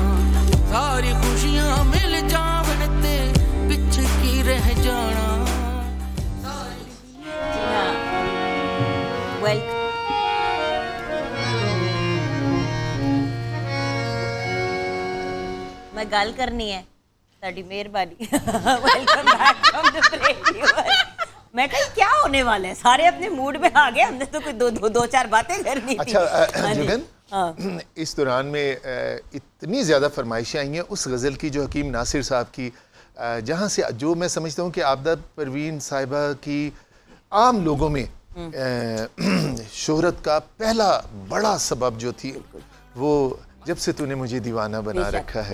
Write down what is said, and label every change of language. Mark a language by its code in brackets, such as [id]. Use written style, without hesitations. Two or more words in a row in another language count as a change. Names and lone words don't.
[pa] ਸਾਰੀ ਖੁਸ਼ੀਆਂ ਮਿਲ ਜਾਵਣ ਤੇ ਪਿੱਛੇ ਕੀ ਰਹਿ ਜਾਣਾ। ਮੈਂ ਗੱਲ ਕਰਨੀ ਹੈ, ਸਾਡੀ ਮੇਹਰਬਾਨੀ। [en] welcome back from the break. [ur] میں کہی کیا ہونے والا ہے، سارے اپنے موڈ میں آ گئے، ہم نے تو کوئی دو چار باتیں کرنی تھی. اچھا جگن، اس دوران میں اتنی زیادہ فرمائشیں آئی ہیں اس غزل کی جو حکیم ناصر صاحب کی، جہاں سے جو میں سمجھتا ہوں کہ عابدہ پروین صاحبہ کی عام لوگوں میں شہرت کا پہلا بڑا سبب جو تھی وہ جب سے تونے مجھے دیوانہ بنا رکھا ہے,